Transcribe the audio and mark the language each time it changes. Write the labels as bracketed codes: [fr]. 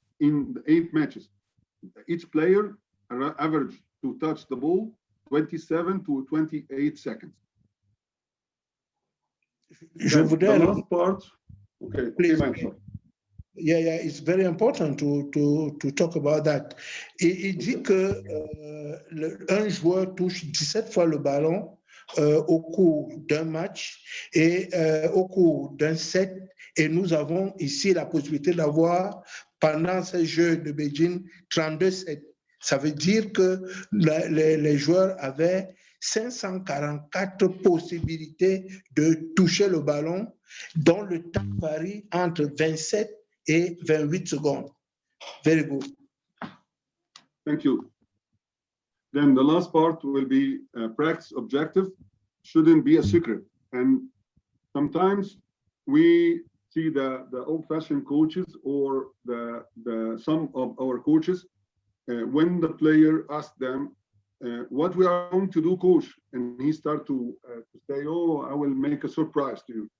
[en] In the 8 matches, each player average to touch the ball 27 to 28 seconds. [fr] Je voudrais, [en] the last part. Okay, please. Okay, Yeah, it's very important to talk about that. [fr] Il dit que un joueur touche 17 fois le ballon au cours d'un match et au cours d'un set. Et nous avons ici la possibilité d'avoir, pendant ces Jeux de Beijing, 32 sets. Ça veut dire que les joueurs avaient 544 possibilités de toucher le ballon, dont le temps varie entre 27 et 28 secondes. [en] Very good. Thank you. Then the last part will be practice objective. Shouldn't be a secret. And sometimes we see the old-fashioned coaches or some of our coaches, when the player asks them, what we are going to do, coach, and he start to say, oh, I will make a surprise to you.